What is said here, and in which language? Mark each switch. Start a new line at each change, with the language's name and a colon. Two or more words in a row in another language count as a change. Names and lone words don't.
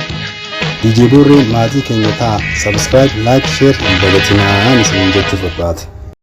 Oromo: DJ Burri maatii keenya ta'a
English: subscribe like share and
Oromo: dabatinaa isiniin jechuuf barbaada.